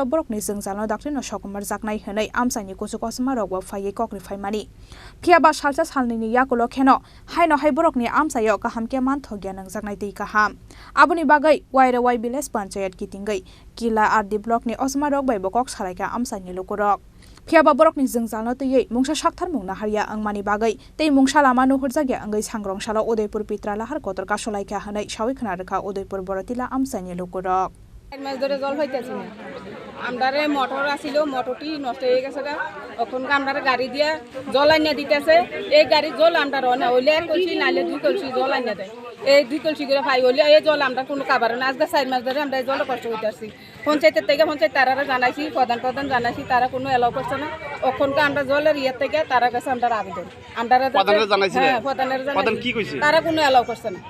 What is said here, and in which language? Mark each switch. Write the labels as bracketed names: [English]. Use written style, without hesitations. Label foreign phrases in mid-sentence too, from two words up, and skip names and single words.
[Kok Borok] borokni jengjalno dakrino sokumar jaknai hwnai Amchaini kusukosma rok bo phaiye kokri phaimani phiaba salsa salnini yaglo kheno haino hai borokni amsayo kaham ke manthogya Nungjaknai Twi kaham aboni bagai waira wai village panchayat kitingai kila ardi block ni osma rok bai bo kok salaikha Amchaini Lukurok Phiaba borokni jengjalno tei mungsa sakthar mungna haria angmani bagai tei mungsa lama nuhurjagya angai sangrongsalo Udaipur Pitra Lahar Kotor Kasulaikha hanai sawi khana rekha Udaipur borotila Amchaini Lukurok [Bangla] মাস ধরে জল হইতেছে না আমদারে মোটর আসিল মোটরটি নষ্ট হয়ে গেছে গা এখন আমদারে গাড়ি দিয়া জল আইনা দিতেছে এই গাড়ি জল আমদার না হইলে কলসি নাইলে দুই কলসি জল আইনা দেয় এই দুই কলসি করে পাই হইলে এই জল আমরা কোনো কাবার না আজকে 4 মাস ধরে আমরা এই জল কষ্ট হইতাছি পঞ্চায়েতের থেকে পঞ্চায়েত তারারা জানাইছি প্রধান জানাইছি তারা কোনো এলাও করছে না ওখানকার আমরা জলের ইয়ে থেকে তারা কাছে আমরা আবেদন আমরা জানাইছি হ্যাঁ প্রধান কি কইছে তারা কোনো এলাও করছে না